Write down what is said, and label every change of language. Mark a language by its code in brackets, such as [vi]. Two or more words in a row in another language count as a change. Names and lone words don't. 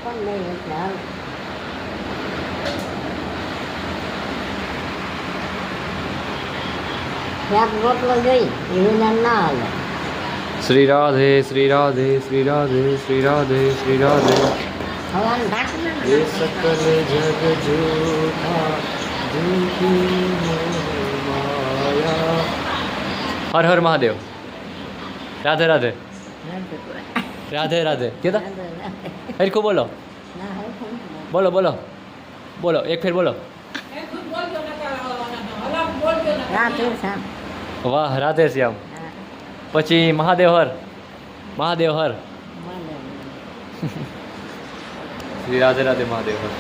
[gu] રોટલો જોઈ એવું ના હાલે. શ્રી રાધે શ્રી રાધે શ્રી રાધે શ્રી રાધે શ્રી રાધે. હવાનું ઢાંકણ [hi] ये सकल जग जूठा झूठी माया. हर हर महादेव. राधे राधे राधे राधे. [gu] કેતા હરખું બોલો બોલો બોલો બોલો એક ફેર બોલો. વાહ રાધે શ્યામ. પછી મહાદેવ હર મહાદેવ હર. શ્રી રાધે રાધે મહાદેવ.